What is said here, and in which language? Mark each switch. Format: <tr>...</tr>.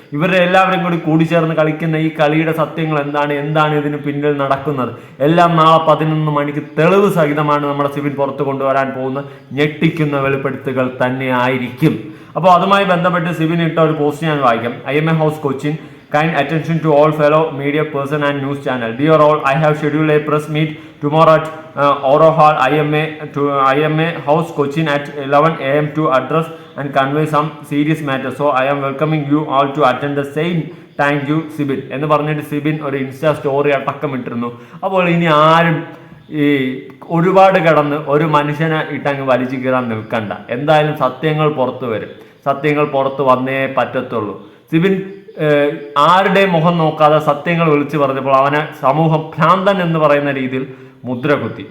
<ml>ഇവരുടെ എല്ലാവരും കൂടി കൂടിച്ചേർന്ന് കളിക്കുന്ന ഈ കളിയുടെ സത്യങ്ങൾ എന്താണ് ഇതിന് പിന്നിൽ നടക്കുന്നത് എല്ലാം നാളെ 11 മണിക്ക് തെളിവ് സഹിതമാണ് നമ്മുടെ സിബിൻ പുറത്തു കൊണ്ടുവരാൻ പോകുന്ന ഞെട്ടിക്കുന്ന വെളിപ്പെടുത്തുകൾ തന്നെ ആയിരിക്കും. അപ്പോൾ അതുമായി ബന്ധപ്പെട്ട് സിബിൻ ഇട്ട ഒരു പോസ്റ്റ് ഞാൻ വായിക്കാം.</ml> <en>IMA House Cochin. Kind attention to all fellow media person and news channel. Dear all, I have scheduled a press meet tomorrow at Oro Hall, IMA House Cochin at 11 a.m. to address and convey some serious matters. So I am welcoming you all to attend the same. Thank you, Sibin.</en> <ml>എന്ന് പറഞ്ഞിട്ട് സിബിൻ ഒരു insta story അടക്കം ഇട്ടിരുന്നു. അപ്പോൾ ഇനി ആരും ഈ ഒരുപാട് കടന്ന് ഒരു മനുഷ്യനെ ഇട്ടങ്ങ് വലിച്ചു കീറാൻ നിൽക്കണ്ട. എന്തായാലും സത്യങ്ങൾ പുറത്തു വരും. സത്യങ്ങൾ പുറത്ത് വന്നേ പറ്റത്തുള്ളൂ. സിബിൻ ആരുടെ മുഖം നോക്കാതെ സത്യങ്ങൾ വിളിച്ചു പറഞ്ഞപ്പോൾ അവനെ സമൂഹം ഭ്രാന്തൻ എന്ന് പറയുന്ന രീതിയിൽ മുദ്ര കുത്തി.</ml>